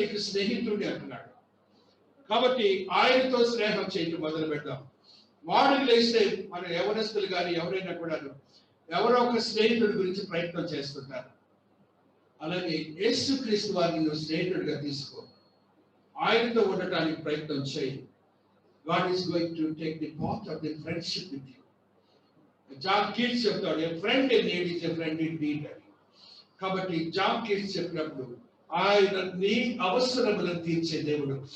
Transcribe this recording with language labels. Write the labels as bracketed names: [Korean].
[Telugu] నీకు స్నేహితుడిని అంటున్నాడు. కాబట్టి ఆయనతో స్నేహం చేయటం మొదలు పెడదాం. మార్నింగ్ లేస్తే మన యవనస్తులు కానీ ఎవరైనా కూడా ఎవరో ఒక స్నేహితుడి గురించి ప్రయత్నం చేస్తుంటారు. అలాగే యేసుక్రీస్తు వారిని నువ్వు స్నేహితుడిగా తీసుకో. ఆయనతో ఉండటానికి ప్రయత్నం చేయి. [English] God is going to take the part of the friendship with you. [Telugu] John Keats చెప్తాడు, [English] a friend in need [Telugu] is ఏ friend in need అని. కాబట్టి జాన్ కీట్స్ చెప్పినప్పుడు ఆయన నీ అవసరములను తీర్చే దేవుడు.